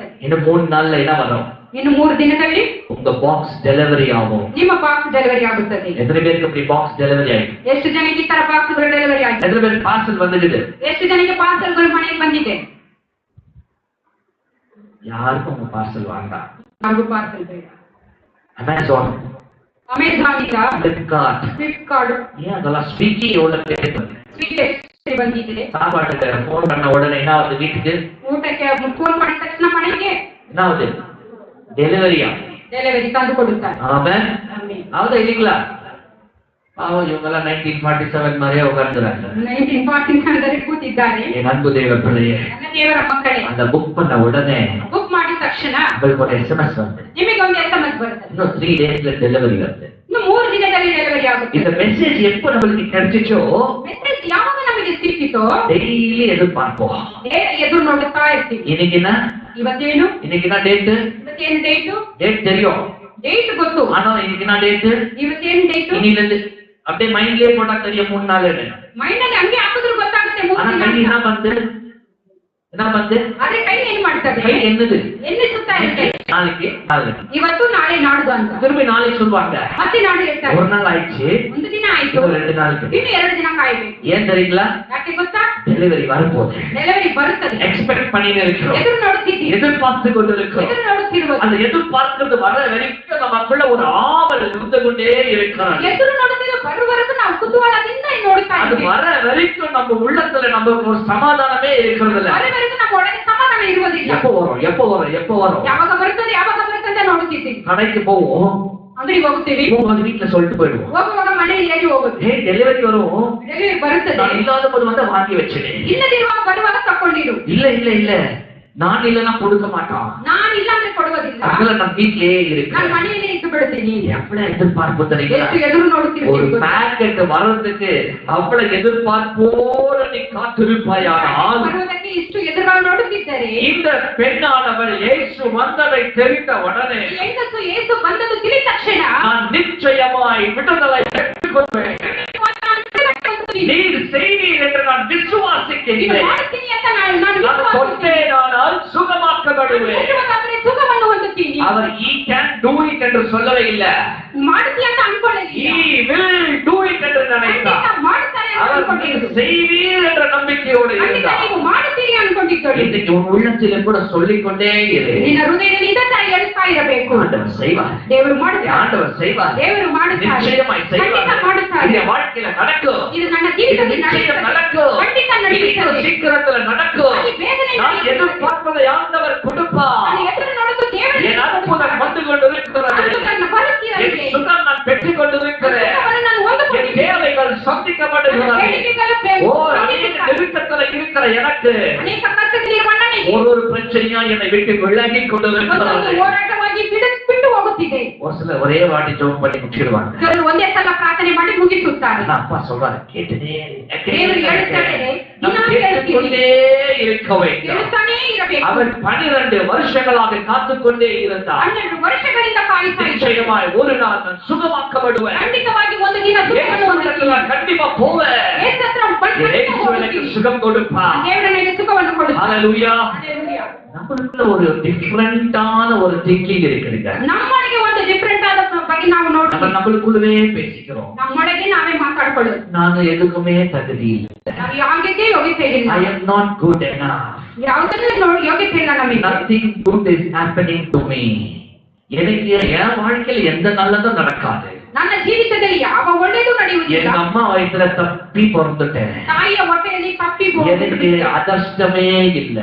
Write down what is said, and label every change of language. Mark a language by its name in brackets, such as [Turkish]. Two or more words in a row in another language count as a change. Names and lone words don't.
[Tamil] இன்னும் 3 நாள்ல என்ன வரும்? [Kannada] ಇನ್ನು 3 ದಿನದಲ್ಲಿ [Tamil] உங்க பாக்ஸ் டெலிவரி ஆகும். [Kannada] ನಿಮ್ಮ ಬಾಕ್ಸ್ ಡೆಲಿವರಿ ಆಗುತ್ತದೆ. [Tamil] எத்தனை பேருக்கு இப்படி பாக்ஸ் டெலிவரி ஆயிடுச்சு? [Kannada] ಎಷ್ಟು ಜನಕ್ಕೆ ಈ ತರ ಬಾಕ್ಸ್ಗಳು ಡೆಲಿವರಿ ಆಗಿದೆ? [Tamil] எத்தனை பேருக்கு பார்சல் வந்துடுது? [Kannada] ಎಷ್ಟು ಜನಕ್ಕೆ ಪಾರ್ಸಲ್ಗಳು ಮನೆಗೆ ಬಂದಿದೆ? [Tamil] யாருக்கும் உங்க பார்சல் வேண்டாம். [Kannada] ನಮಗೂ ಪಾರ್ಸಲ್ ಬೇಡ. [Tamil] அமேசான், [Kannada] ಅಮೆಜಾನ್ ಈಗ, [Tamil] ஃபிளிப்கார்ட், ஏன் அதெல்லாம் ஸ்விக்கி எவ்வளவு பேர் [Kannada] ಸ್ವಿಗ್ಗಿ ಬಂದಿದೆ. [Tamil] சாப்பாட்டுக்கு ஃபோன் பண்ண உடனே என்ன ஆகுது? வீட்டுக்கு [Kannada] ಊಟಕ್ಕೆ ಫೋನ್ ಮಾಡಿದ ತಕ್ಷಣ ಮನೆಗೆ [Tamil] என்ன ஆகுது? டெலிவரியா [Kannada] ಡೆಲಿವರಿ ತಂದು ಕೊಡುತ್ತಾರೆ. [Tamil] ஆமென். ஆகுதா இல்லீங்களா? பாவம், இவங்கெல்லாம் 1947 மாதிரியே உட்கார்ந்துறாங்க. [Kannada] 1947 ಕೂತಿದ್ದಾರೆ. [Tamil] என் அன்பு தேவ பிள்ளையே, [Kannada] ನನ್ನ ದೇವರ ಮಕ್ಕಳೇ, [Tamil] அந்த புக் பண்ண உடனே [Kannada] ಬುಕ್ ಮಾಡಿದ ತಕ್ಷಣ [Tamil] உங்களுக்கு ஒரு SMS வந்து [Kannada] ನಿಮಗೆ ಒಂದು SMS ಬರುತ್ತೆ. [Tamil] இன்னும் 3 daysல டெலிவரி வருது. [Kannada] ಇನ್ನು 3 ದಿನದಲ್ಲಿ ಡೆಲಿವರಿ ಆಗುತ್ತೆ. [Tamil] இந்த மெசேஜ் எப்ப நமக்கு கிடைச்சிச்சோ, [Kannada] ಮೆಸೇಜ್ ಯಾವಾಗ ನಮಗೆ ಸಿಕ್ಕಿತೋ [Tamil] டெய்லி எதிர்பார்ப்போம். [Kannada] ಎದುರು ನೋಡುತ್ತಾ ಇರ್ತೀವಿ. [Tamil] இன்னைக்கு என்ன? [Kannada] ಇವತ್ತೇನು? [Tamil] இன்னைக்கு என்ன டேட்? [Kannada] ಇವತ್ತೇನು ಡೇಟು? [Tamil] டேட் தெரியும், [Kannada] ಡೇಟ್ ಗೊತ್ತು. [Tamil] ஆனா இன்னைக்கு என்ன டேட்? [Kannada] ಇವತ್ತೇನು ಡೇಟು? [Tamil] இன்னில இருந்து அப்படியே மைண்ட்லயே போட்டா தெரியும் 3 நாள். [Kannada] ಮೈಂಡ್ ಅಲ್ಲಿ ಹಂಗೆ ಹಾಕಿದ್ರು ಗೊತ್ತಾಗುತ್ತೆ 3 [Tamil] ஆனா [Kannada] ದಿನ. [Tamil] கை என்ன வந்து [Kannada] ಆದ್ರೆ ಕೈ ಏನ್ ಮಾಡ್ತದೆ? [Tamil] கை என்னது? [Kannada] ಎನ್ನಿಸುತ್ತಾ ಇರುತ್ತೆ. [Tamil] நாளைக்கு நாளைக்கு [Kannada] ಇವತ್ತು ನಾಳೆ ನಾಡ್ದು ಅಂತ. [Tamil] திரும்பி நாளைக்கு சொல்லுவாங்க. [Kannada] ಮತ್ತೆ ನಾಳೆ ಹೇಳ್ತಾರೆ. [Tamil] ஒரு நாள் ஆயிடுச்சு, [Kannada] ಒಂದು ದಿನ ಆಯ್ತು, [Tamil] இன்னும் 2 நாளுக்கு. [Kannada] ಇನ್ನು 2 ದಿನ ಕಾಯ್ಬೇಕು. [Tamil] ஏன் தெரியுங்களா? [Kannada] ಯಾಕೆ ಗೊತ್ತಾ? [Tamil] டெலிவரி வரப்போகுது. [Kannada] ಡೆಲಿವರಿ ಬರುತ್ತದೆ. [Tamil] எக்ஸ்பெக்ட் பண்ணிட்டு இருக்கிறோம், [Kannada] ಎದುರು ನೋಡುತ್ತಿದ್ದೀವಿ, [Tamil] எதிர்பார்த்து கொண்டு இருக்கிறோம். [Kannada] ಎದುರು ನೋಡುತ್ತಿರುವುದು. [Tamil] அந்த எதிர்பார்க்கிறது வர வரைக்கும் நமக்குள்ள ஒரு ஆவல் இருந்து கொண்டே இருக்கிறாங்க. [Kannada] ಎದುರು ನೋಡುತ್ತಿರುವ ಬರುವವರೆಗೂ ನಾವು ಕುತೂಹಲದಿಂದ ನೋಡುತ್ತಾ [Tamil] அது [Kannada] ಇದ್ದೀವಿ. [Tamil] வர வரைக்கும் நம்ம உள்ளத்துல நமக்கு ஒரு சமாதானமே இருக்கிறது இல்ல. [Kannada] ಬರುವವರೆಗೂ ನಮ್ಮ ಒಳಗೆ ಸಮಾಧಾನ ಇರುವುದಿಲ್ಲ. [Tamil] எப்போ வரும் எப்போ வரும் எப்போ வரும்? [Kannada] ಯಾವಾಗ ಬರುತ್ತದೆ ಅಂತ ನೋಡುತ್ತಿದ್ದೀವಿ. [Tamil] கடைக்கு போவோம், [Kannada] ಅಂಗಡಿಗೆ ಹೋಗುತ್ತೀವಿ, [Tamil] போகும்போது வீட்டுல சொல்லிட்டு போயிடுவோம், [Kannada] ಹೋಗುವಾಗ ಮನೆಯಲ್ಲಿ ಹೇಳಿ ಹೋಗುದು. [Tamil] டெலிவரி வரும், [Kannada] ಡೆಲಿವರಿ ಬರುತ್ತದೆ. [Tamil] நான் இல்லாத போது வந்து வாங்கி வச்சிடு. [Kannada] ಇಲ್ಲದಿರುವಾಗ ಬರುವಾಗ ತಕೊಂಡಿರು. [Tamil] இல்ல இல்ல இல்ல, நான் இல்லைன்னா கொடுக்க மாட்டான். [Kannada] ನಾನು ಇಲ್ಲ ಅಂದ್ರೆ ಕೊಡುವುದಿಲ್ಲ. [Tamil] அதனால நான் வீட்லயே [Kannada] ನಾನು [Tamil] இருக்கேன். [Kannada] ಮನೆಯಲ್ಲಿ ಇಟ್ಟು ಬಿಡುತ್ತೀನಿ. [Tamil] எவ்வளவு எதிர்பார்ப்பு தெரியுங்களா? [Kannada] ಎಷ್ಟು ಎದುರು [Tamil] ஒரு [Kannada] ನೋಡುತ್ತಿರ್ತೀವಿ. [Tamil] பேக்கெட் வர்றதுக்கு அவ்வளவு எதிர்பார்ப்போட நீ காத்திருப்பாயானால், [Kannada] ಬರುವುದಕ್ಕೆ ಇಷ್ಟು ಎದುರು ನೋಡುತ್ತಿದ್ದರೆ [Tamil] இந்த பெண்ணானவள் இயேசு வந்ததை தெரிந்த உடனே [Kannada] ಹೆಂಗಸು ಯೇಸು ಬಂದದ್ದು ತಿಳಿದ ತಕ್ಷಣ [Tamil] நான் நிச்சயமாய் விடுதலை பெற்றுக்கொள்வேன், நீர் செய்வீர் என்று நான் விசுவாசிக்கிறேன், [Kannada] ಮಾಡ್ತೀನಿ ಅಂತ ನಾನು [Tamil] நான் கொண்டேனானால் சுகமாக்கப்படுவேன். [Kannada] ಸುಖವನ್ನು ಹೊಂದುತ್ತೀನಿ. [Tamil] அவர் [English] he can do it [Tamil] என்று சொல்லவே இல்லை, [Kannada] ಮಾಡ್ತೀನಿ ಅಂತ ಅನ್ಕೊಳ್ಳಿ. [English] he will do it [Tamil] என்று நினைத்தார். [Kannada] ಮಾಡ್ತಾರೆ [Tamil] அவர் [Kannada] ಅನ್ಕೊಂಡಿದ್ರು. [Tamil] செய்வீர் என்ற நம்பிக்கையோடு [Kannada] ಖಂಡಿತ [Tamil] இருந்தார். [Kannada] ನೀವು ಮಾಡುತ್ತೀರಿ ಅನ್ಕೊಂಡಿದ್ದಳು. [Tamil] இன்னைக்கு உன் உள்ளத்திலே கூட சொல்லிக்கொண்டே இரு, [Kannada] ನಿನ್ನ ಹೃದಯದಲ್ಲಿ ಇದನ್ನ ಹೇಳ್ತಾ ಇರಬೇಕು. [Tamil] ஆண்டவர் செய்வார், [Kannada] ದೇವರು ಮಾಡುತ್ತಾರೆ, [Tamil] ஆண்டவர் செய்வார், [Kannada] ದೇವರು ಮಾಡುತ್ತಾರೆ, [Tamil] நிச்சயமாய் செய்வார். [Kannada] ಖಂಡಿತ ಮಾಡುತ್ತಾರೆ. [Tamil] இந்த வாழ்க்கையில நடக்கும், [Kannada] ಇದು ನನ್ನ [Tamil] இது [Kannada] ಜೀವಿತದಲ್ಲಿ [Tamil] நிச்சயம் [Kannada] ನಡೆಯುತ್ತದೆ. [Tamil] நடக்கும், [Kannada] ಖಂಡಿತ [Tamil] இது [Kannada] ನಡೆಯುತ್ತದೆ. [Tamil] சீக்கிரத்துல நடக்கும். [Kannada] அது ಬೇಗನೆ [Tamil] நான் [Kannada] ನಡೆಯುತ್ತದೆ. [Tamil] எதிர்பார்ப்பதை ஆண்டவர் கொடுப்பார். [Kannada] ನಾನು ಎದುರು ನೋಡುವುದು ದೇವರು [Tamil] என் அற்புதம் வந்து கொண்டிருக்கிறது, [Kannada] ಅದು ನನ್ನ [Tamil] என் [Kannada] ಬರುತ್ತಿರಲಿದೆ. [Tamil] சுகம் நான் பெற்றுக் கொண்டிருக்கிறேன், [Kannada] ಸುಖವನ್ನು ನಾನು [Tamil] என் [Kannada] ಹೊಂದಿಕೊಂಡಿದ್ದೇನೆ. [Tamil] தேவைகள் [Kannada] ನನ್ನ [Tamil] சந்திக்கப்படுகிறது. [Kannada] ಬೇಡಿಕೆಗಳು [Tamil] ஓ, அநேக [Kannada] ಬೇಗ [Tamil] நெருக்கத்துல இருக்கிற எனக்கு [Kannada] ಅನೇಕ ಕಷ್ಟಗಳಿರುವ ನನಗೆ [Tamil] ஒரு பிரச்சனையா என்னை விட்டு விலகி [Kannada] ಒಂದೊಂದು [Tamil] கொண்டிருக்கிறது. [Kannada] ಹೋರಾಟವಾಗಿ ಬಿಟ್ಟು ಹೋಗುತ್ತಿದೆ. [Tamil] ஒரு சில ஒரே வாட்டி ஜெபம் பண்ணி முடிச்சிடுவாங்க. [Kannada] ಕೆಲವರು ಒಂದೇ ಸಲ ಪ್ರಾರ್ಥನೆ ಮಾಡಿ ಮುಗಿಸುತ್ತಾರೆ. [Tamil] ஆனா அப்பா சொல்றாரு, கேட்டுட்டே [Kannada] ದೇವರು ಹೇಳುತ್ತಾರೆ, [Tamil] நாம் கேட்டுக்கொண்டே இருக்க வேண்டும். [Kannada] ಕೇಳುತ್ತಾನೇ ಇರಬೇಕು. [Tamil] அவர் 12 வருஷங்களாக காத்துக்கொண்டே இருந்தார். [Kannada] 12 ವರ್ಷಗಳಿಂದ ಕಾಯುತ್ತಾ ಇದ್ದಾರೆ. [Tamil] நிச்சயமாய் ஒரு நாள் நான் சுகமாக்கப்படுவேன், [Kannada] ಖಂಡಿತವಾಗಿ ಒಂದು ದಿನ [Tamil] இயேசுவிடத்தில் நான் கண்டிப்பா போவேன், [Kannada] ಯೇಸು ಹತ್ರ [Tamil] இயேசு எனக்கு சுகம் கொடுப்பார். [Kannada] ದೇವರು ನನಗೆ ಸುಖವನ್ನು ಕೊಡುತ್ತಾರೆ. [Tamil] ஹalleluya. [English] Hallelujah. [Tamil] நமக்குள்ள ஒரு டிஃபரண்டான ஒரு திங்கிங் இருக்குதுங்க. [Kannada] ನಮ್ಮೊಳಗೆ ಒಂದು ಡಿಫರೆಂಟ್ ಆದ ಬಗ್ಗೆ ನಾವು [Tamil] நம்ம [Kannada] ನೋಡ್ತೀವಿ. [Tamil] நம்மளுக்குள்ளவே பேசிக்கிறோம், [Kannada] ನಮ್ಮೊಳಗೆ ನಾವೇ ಮಾತಾಡ್ಕೊಳ್ಳೋದು. [Tamil] நான் எதுக்குமே தகுதி இல்ல, [Kannada] ನಾವು ಯಾವುದಕ್ಕೆ ಯೋಗ್ಯತೆ ಇಲ್ಲ. [English] I am not good enough, [Kannada] ಯಾವುದಕ್ಕೂ ಯೋಗ್ಯತೆ ಇಲ್ಲ ನಮಗೆ. [English] nothing good is happening to me. [Tamil] எனக்கு என் வாழ்க்கையில எந்த நல்லதும் நடக்காது, [Kannada] ನನ್ನ ಜೀವಿತದಲ್ಲಿ ಯಾವ ಒಳ್ಳೆಯದು ನಡೆಯುವುದಿಲ್ಲ. [Tamil] எங்க அம்மா வயித்துல தப்பி பிறந்துட்டேன், [Kannada] ತಾಯಿಯ ಹೊಟ್ಟೆಯಲ್ಲಿ ತಪ್ಪಿ [Tamil] எனக்கு அதிர்ஷ்டமே இல்ல,